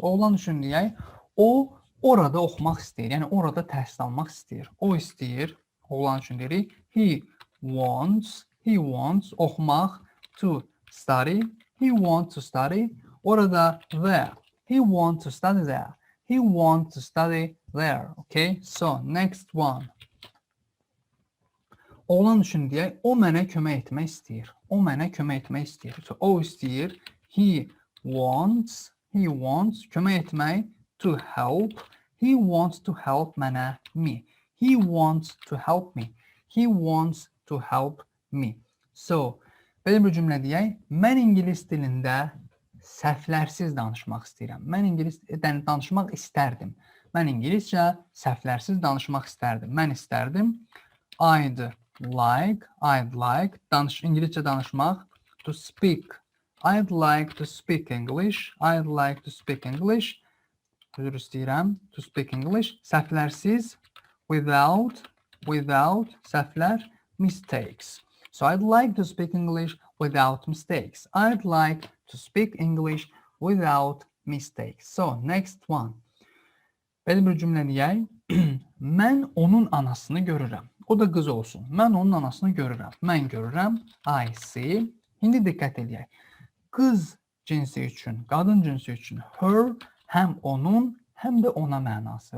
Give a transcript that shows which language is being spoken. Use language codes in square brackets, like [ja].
[az] Oğlan üçün deyək, o orada oxumaq istəyir, yəni orada təhsil almaq istəyir. O istəyir, oğlan üçün deyirik, [en] he wants [az] oxumaq, [en] to study, he wants to study. [az] Orada [en] there, he wants to study there, he wants to study there. Okay, so next one. [az] Oğlan üçün deyək, o mənə kömək etmək istəyir. O mənə kömək etmək istəyir. [en] So, [az] o istəyir, [en] he wants [az] kömək etmək, [en] to help, he wants to help [az] mənə, [en] me. He wants to help me. He wants to help me. [az] So, belə bir cümlə deyək, mən ingilis dilində səhvlərsiz danışmaq istəyirəm. Mən ingilis danışmaq istərdim. Mən ingiliscə səhvlərsiz danışmaq istərdim. Mən istərdim, [en] I'd like, [az] İngilizcə danışmaq, [en] to speak. I'd like to speak English. I'd like to speak English. [az] Üzr istəyirəm, [en] to speak English. [az] Səhvlərsiz, [en] without, [az] səhvlər, [en] mistakes. So I'd like to speak English without mistakes. I'd like to speak English without mistakes. So next one. [az] Belə bir cümlə deyək. Mən onun anasını görürəm. O da qız olsun. Mən onun anasını görürəm. Mən görürəm. [en] I see. [az] İndi diqqət edək. Qız cinsi üçün, qadın cinsi üçün her həm onun, həm də ona mənası.